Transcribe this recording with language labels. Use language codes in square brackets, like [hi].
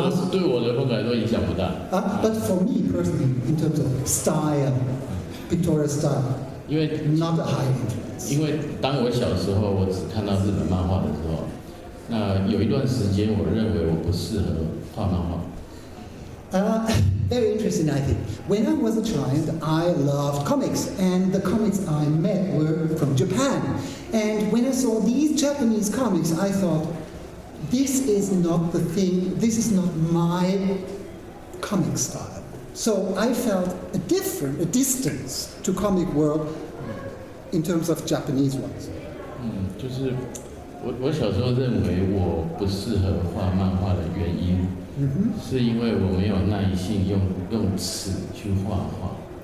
[zh] 对我的风格来说影响不大。 [en] But for me personally, in terms of style, pictorial style, [zh] 因为 [en] not a high influence. [zh] 因为当我小时候，我只看到日本漫画的时候，那有一段时间，我认为我不适合画漫画。 [en] Very interesting, I think. When I was a child, I loved comics, and the comics I met were from Japan. And when I saw these Japanese comics, I thought, this is not the thing, this is not my comic style. So I felt a distance to comic world in terms of Japanese ones. [zh] 就是我小时候认为我不适合画漫画的原因，是因为我没有耐性用尺去画画。